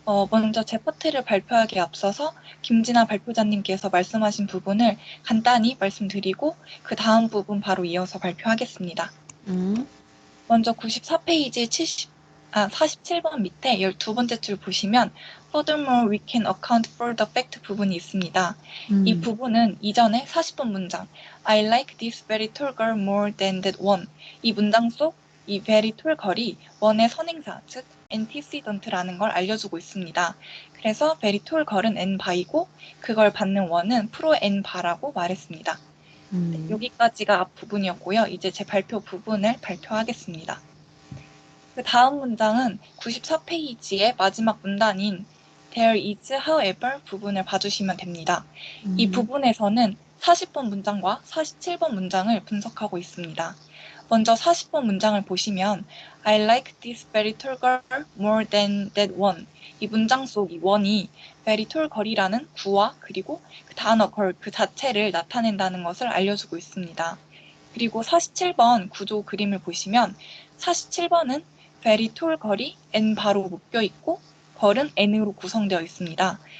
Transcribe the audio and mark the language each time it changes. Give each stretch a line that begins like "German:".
Korean: 먼저 제 파트를 발표하기에 앞서서 김진아 발표자님께서 말씀하신 부분을 간단히 말씀드리고 그 다음 부분 바로 이어서 발표하겠습니다. 음, 먼저 94페이지 47번 밑에 12번째 줄 보시면
English: Furthermore, we can account for the fact
Korean: 부분이 있습니다. 이 부분은 이전에 40번 문장
English: I like this very tall girl more than that one.
Korean: 이 문장 속 이 very tall girl이 one의 선행사, 즉 antecedent라는 걸 알려주고 있습니다. 그래서 very tall girl은 n 바이고 그걸 받는 one은 프로 n 바라고 말했습니다. 네, 여기까지가 앞 부분이었고요. 이제 제 발표 부분을 발표하겠습니다. 그 다음 문장은 94페이지의 마지막 문단인
English: There is however
Korean: 부분을 봐주시면 됩니다. 이 부분에서는 40번 문장과 47번 문장을 분석하고 있습니다. 먼저 40번 문장을 보시면
English: I like this very tall girl more than that one.
Korean: 이 문장 속 이 one이 very tall girl이라는 구와 그리고 그 단어 girl 그 자체를 나타낸다는 것을 알려주고 있습니다. 그리고 47번 구조 그림을 보시면 47번은 very tall girl이 n 바로 묶여 있고 girl은 n으로 구성되어 있습니다.